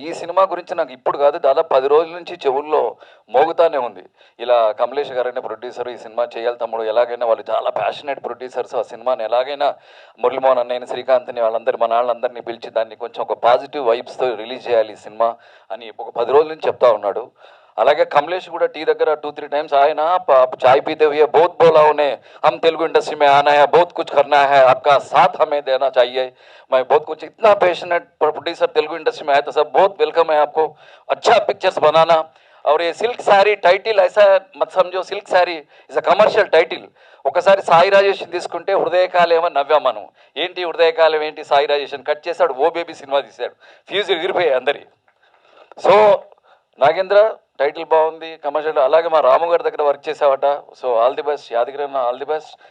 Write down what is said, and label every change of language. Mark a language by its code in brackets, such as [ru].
[te] ఈ సినిమా గురించి నాకు ఇప్పుడు కాదు, దాదాపు 10 రోజుల నుంచి చెవుల్లో మోగుతానే ఉంది. ఇలా కమలేష్ గారైనా ప్రొడ్యూసర్, ఈ సినిమా చేయాలి తమ్ముడు, ఎలాగైనా వాళ్ళు చాలా ప్యాషనేట్ ప్రొడ్యూసర్స్, ఆ సినిమాని ఎలాగైనా మురళీమోహన్ అన్నయ్యని, శ్రీకాంత్ని, వాళ్ళందరి మన వాళ్ళందరినీ పిలిచి దాన్ని కొంచెం ఒక పాజిటివ్ వైబ్స్తో రిలీజ్ చేయాలి ఈ సినిమా అని ఒక 10 రోజుల నుంచి చెప్తా ఉన్నాడు. అలాగే కమలేష్ కూడా టీ దగ్గర 2-3 [hi] टाइम्स आए ना, चाय पीते हुए बहुत बोला उन्हें, हम तेलुगु इंडस्ट्री में आना है, बहुत कुछ करना है, आपका साथ हमें देना चाहिए. मैं बहुत कुछ, इतना पैशनेट प्रोड्यूसर तेलुगु इंडस्ट्री में आया तो सब बहुत वेलकम है आपको, अच्छा पिक्चर्स बनाना. और ये सिल्क साड़ी टाइटिल ऐसा मत समझो, silk sari [en] Is a commercial title. [te] ఒకసారి సాయి రాజేషన్ తీసుకుంటే హృదయకాలేమో నవ్వాం మనం. ఏంటి హృదయకాలం ఏంటి, సాయి రాజేషన్ కట్ చేశాడు, ఓ బేబీ సినిమా తీశాడు, ఫ్యూజ్ ఎగిరిపోయాయి అందరి. సో నాగేంద్ర టైటిల్ బాగుంది, కమర్షియల్. అలాగే మా రాము గారి దగ్గర work చేసావట, [en] So all the best. [te] Yadagiri అన్న ఆల్ ది బెస్ట్.